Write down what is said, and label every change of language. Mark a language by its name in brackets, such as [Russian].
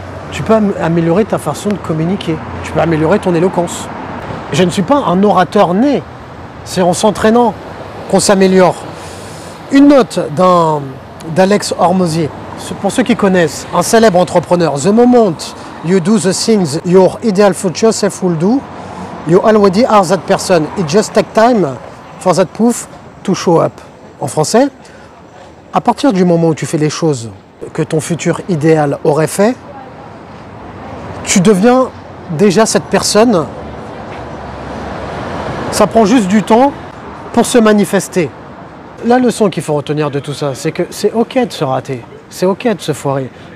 [French] Tu peux améliorer ta façon de communiquer. Tu peux améliorer ton éloquence. Je ne suis pas un orateur né. C'est en s'entraînant qu'on s'améliore. Une note d'Alex Hormozier. Pour ceux qui connaissent, un célèbre entrepreneur. [English] The moment you do the things your ideal future self will do, you already are that person. It just takes time for that proof to show up. [French] En français, à partir du moment où tu fais les choses que ton futur idéal aurait fait, tu deviens déjà cette personne. Ça prend juste du temps pour se manifester. La leçon qu'il faut retenir de tout ça, c'est que c'est ok de se rater, c'est ok de se foirer.